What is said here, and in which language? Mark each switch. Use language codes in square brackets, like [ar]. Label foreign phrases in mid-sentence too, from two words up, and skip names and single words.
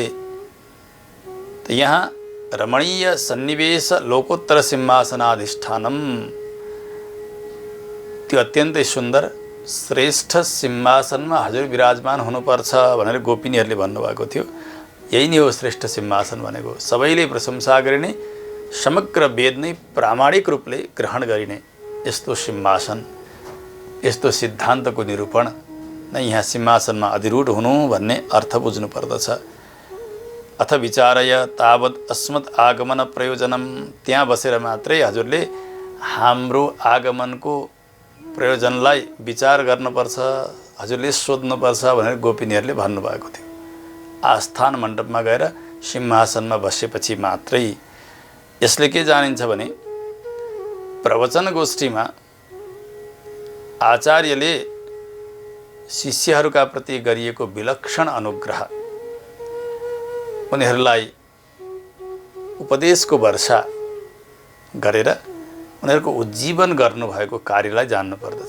[ne] त यहाँ [sa] रमणीय सन्निवेश लोकोत्तर सिंहासनाधिष्ठानम, [ne] त्यो अत्यन्तै सुन्दर श्रेष्ठ सिंहासनमा हजुर विराजमान हुनुपर्छ भनेर गोपिनीहरूले भन्नुभएको थियो। यही नै हो श्रेष्ठ सिंहासन भनेको, सबैले प्रशंसा गरिने, समग्र वेद नै प्रामाणिक रूपले ग्रहण गरिने यस्तो सिंहासन, यस्तो सिद्धान्तको निरूपण नै यहाँ सिंहासनमा अधिरूढ हुनु भन्ने अर्थ बुझ्नु पर्दछ। [sa] अथ विचारय तावत् अस्मत् आगमन प्रयोजनम, [ne] त्यहाँ बसेर मात्रै हजुरले हाम्रो आगमनको प्रयोजनलाई विचार गर्नुपर्छ, हजुरले सोध्नुपर्छ भनेर गोपिनीहरूले भन्नुभएको थियो। आस्थान मण्डपमा गएर सिंहासनमा बसेपछि मात्रै। यसले के जानिन्छ भने प्रवचन गोष्ठीमा आचार्यले शिष्यहरूका प्रति गरिएको विलक्षण अनुग्रह, उनीहरूलाई उपदेशको वर्षा गरेर उनीहरूको उज्जीवन गर्नुभएको कार्यलाई जान्नु पर्दछ।